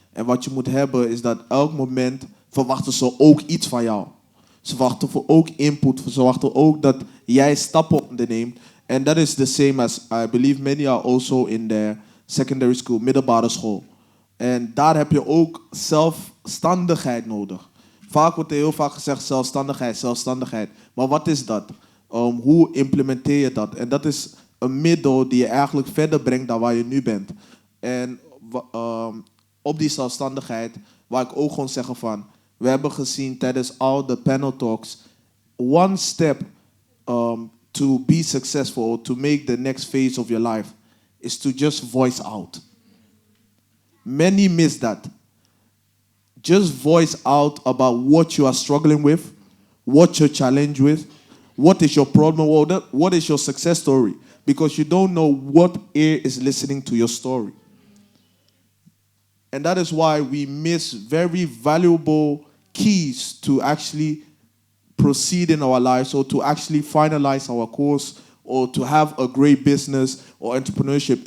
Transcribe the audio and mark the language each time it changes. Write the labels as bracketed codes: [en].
[nl] En wat je moet hebben is dat elk moment verwachten ze ook iets van jou. Ze verwachten voor ook input. Ze verwachten ook dat jij stappen onderneemt. [en] And that is the same as, I believe many are also in their secondary school, [nl] middelbare school. En daar heb je ook zelfstandigheid nodig. Vaak wordt er heel vaak gezegd zelfstandigheid. Maar wat is dat? Hoe implementeer je dat? En dat is een middel die je eigenlijk verder brengt dan waar je nu bent. En op die zelfstandigheid, waar ik ook gewoon zeggen van, we hebben gezien tijdens al de panel talks, [en] one step to be successful, or to make the next phase of your life, is to just voice out. Many miss that. Just voice out about what you are struggling with, what you're challenged with, what is your problem, what is your success story, because you don't know what ear is listening to your story. And that is why we miss very valuable keys to actually proceed in our lives, or to actually finalize our course, or to have a great business or entrepreneurship.